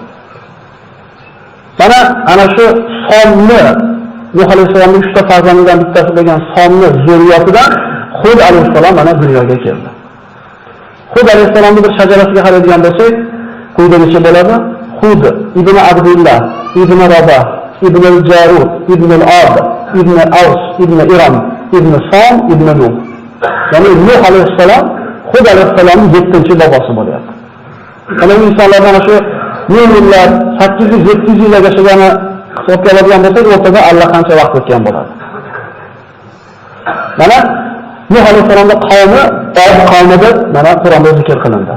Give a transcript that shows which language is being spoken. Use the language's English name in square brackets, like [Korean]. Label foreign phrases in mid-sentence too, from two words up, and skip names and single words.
[Uzbek] Mana ana shu Somni Nuh alayhissalomning 3 ta farzandidan bittasi bo'lgan Somni zurriyatidan Hud alayhissalom mana dunyoga keldi. Hud alayhissalomning bir shajarasiga qaraydigan bo'lsak, quyidagicha bo'ladi: Hud ibn Abdullah ibn Rabah, ibn al-Jarud, ibn al-Ad, ibn Aws, ibn Iram, ibn Som, ibn Nuh. Ya'ni Nuh alayhissalom Hud alayhissalomning 7-chi bobosi bo'lyapti. Mana bu insonlardan shu yillar 800-700 yil yashagani hisobga oladigan bo'lsak, o'rtada allaqancha vaqt o'tgan bo'ladi. Mana Nuh alayhissalomning qavmi Od qavmida mana Qur'onda zikr qilindi.